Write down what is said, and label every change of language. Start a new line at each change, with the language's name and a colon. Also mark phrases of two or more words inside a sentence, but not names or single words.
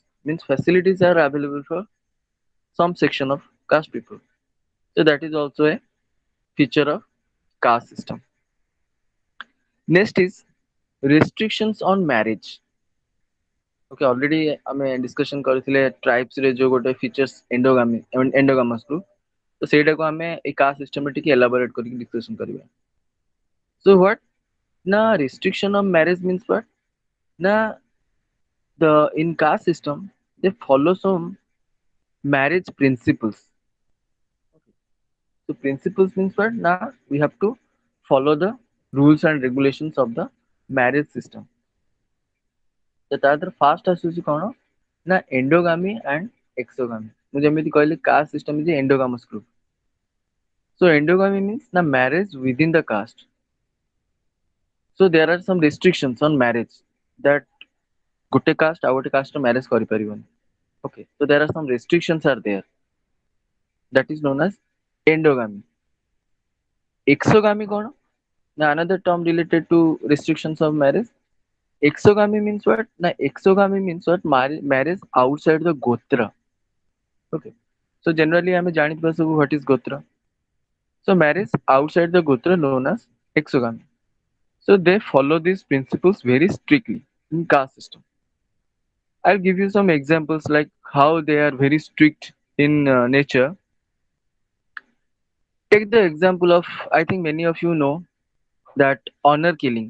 English: Means facilities are available for some section of caste people. So that is also a feature of caste system. Next is restrictions on marriage. Okay, already ଆମେ discussion କରିଥିଲେ tribes
Odia: ରେ ଯୋଉ ଗୋଟେ
English: features endogamy I mean endogamous group.
Odia: ତ ସେଇଟାକୁ ଆମେ ଏଇ
English: caste system
Odia: ରେ ଟିକେ elaborate କରିକି discussion କରିବା.
English: So what? Na restriction of marriage means what? Na the in caste system they follow some marriage principles. So principles means what? Now we have to follow the rules and regulations of the marriage system.
Odia: So ତାର first ଆସୁଛି କଣ?
English: ନା endogamy and exogamy.
Odia: ମୁଁ ଯେମିତି କହିଲି
English: caste system is endogamous group. So endogamy means na marriage within the caste. So there are some restrictions on marriage that ଗୋଟେ caste
Odia: ଆଉ ଗୋଟେ
English: caste marriage କରିପାରିବନି. Okay. So there are some restrictions are there. That is known as endogamy.
Odia: Exogamy କଣ?
English: Now another term related to restrictions of marriage. Exogamy means what? Now exogamy means what? Marriage outside the gotra. Okay. So generally
Odia: ଆମେ ଜାଣିଥିବା ସବୁ
English: what is gotra. So marriage outside the gotra known as exogamy. So they follow these principles very strictly in caste system. I'll give you some examples like how they are very strict in nature. Take the example of I think many of you know that honor killing.